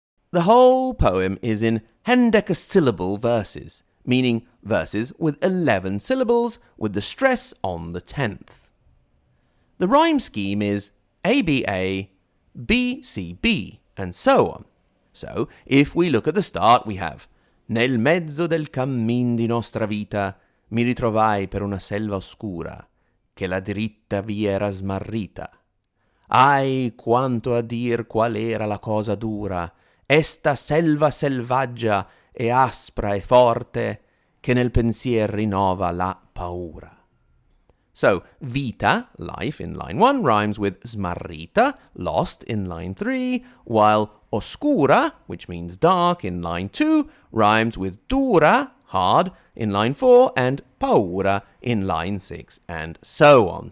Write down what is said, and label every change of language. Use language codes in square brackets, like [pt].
[en] The whole poem is in hendecasyllable verses, meaning verses with 11 syllables with the stress on the 10th. The rhyme scheme is ABA, BCB, and so on. So, if we look at the start, we have [it] Nel mezzo del cammin di nostra vita mi ritrovai per una selva oscura che la diritta via era smarrita. Ai, quanto a dir qual era la cosa dura, esta selva selvaggia e aspra e forte che nel pensier rinnova la paura. [en] So, vita, life, in line 1 rhymes with smarrita, lost, in line 3, while oscura, which means dark, in line 2, rhymes with dura, hard, in line 4, and paura in line 6, and so on.